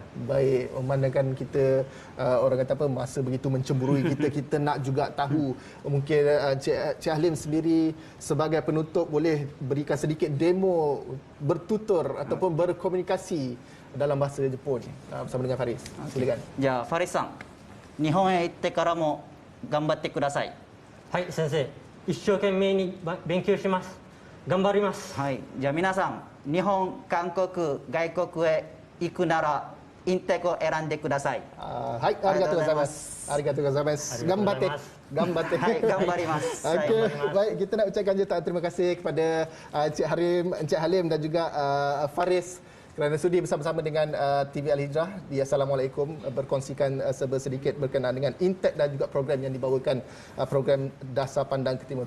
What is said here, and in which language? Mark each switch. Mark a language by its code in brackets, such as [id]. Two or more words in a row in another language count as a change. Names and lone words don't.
[ms] Baik, memandangkan kita orang kata apa, masa begitu mencemburui kita nak juga tahu. Mungkin Cik Halim sendiri sebagai penutup boleh berikan sedikit demo bertutur ataupun berkomunikasi dalam bahasa Jepun bersama dengan Faris. Silakan. Ya, Faris-san. [ja] 日本へ行ってからも頑張ってください. はい、先生. 一生懸命に勉強します。頑張ります. はい。じゃあ皆さん、日本、韓国、外国へ行くなら、インテコを選んでください。はい、ありがとうございます。ありがとうございます。頑張って。頑張って. はい、頑張ります. [ms] Okey, baik, kita nak ucapkan jutaan terima kasih kepada Encik Halim dan juga Faris kerana sudi bersama-sama dengan TV Al-Hijrah di Assalamualaikum berkongsikan sedikit berkenaan dengan INTEC dan juga program yang dibawakan, program Dasar Pandang ke Timur.